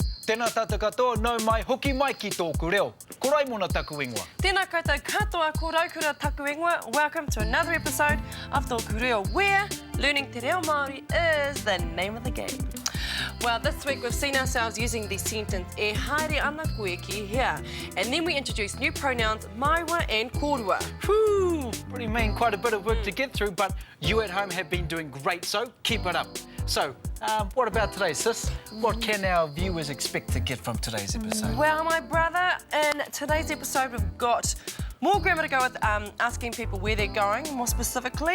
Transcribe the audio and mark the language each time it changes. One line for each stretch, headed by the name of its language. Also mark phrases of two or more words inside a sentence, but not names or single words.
Māori: Tēnā tātou katoa, nau mai hoki mai ki tōku reo. Ko rai mōna taku ingoa. Tēnā koutou katoa, ko raukura taku ingoa.
English: Welcome to another episode of TŌKU REO, where learning
Māori: te reo Māori
English: is the name of the game. Well, this week we've seen ourselves using the sentence
Māori: e haere ana koe ki hea.
English: And then we introduced new pronouns maiwa and kōrua. Whew, pretty mean, quite a bit of work to get through, but you at home have been doing great, so keep it up. So, what about today, sis? What can our viewers expect to get from today's episode? Well, my brother, in today's episode we've got more grammar to go with asking people where they're going, more specifically.